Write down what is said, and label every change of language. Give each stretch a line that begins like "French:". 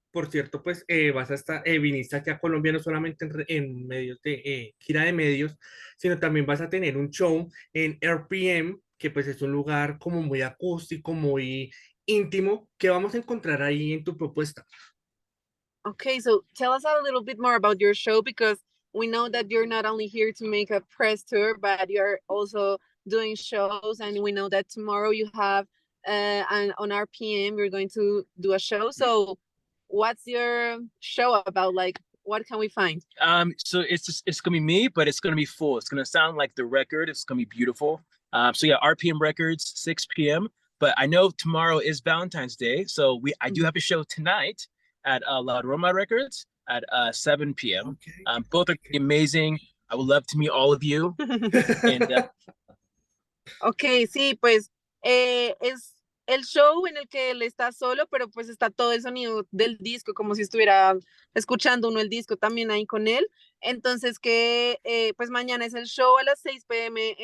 Spanish: Por cierto, pues vas a estar, viniste aquí a Colombia no solamente en medios de gira de medios, sino también vas a tener un show en RPM, que pues es un lugar como muy acústico, muy íntimo. ¿Qué vamos a encontrar ahí en tu propuesta?
English: Okay, so tell us a little bit more about your show, because we know that you're not only here to make a press tour, but you're also doing shows, and we know that tomorrow you have and on RPM you're going to do a show. So what's your show about? Like, what can we find? So it's gonna be me, but it's gonna be full. It's gonna sound like the record. It's gonna be beautiful. So yeah, RPM Records, 6 p.m. But I know tomorrow is Valentine's Day, so I do have a show tonight at La Roma Records at 7 p.m. Okay. Both are amazing. I would love to meet all of you. And
Spanish: Ok, sí, pues es el show en el que él está solo, pero pues está todo el sonido del disco, como si estuviera escuchando uno el disco también ahí con él. Entonces que pues mañana es el show a las 6 p.m.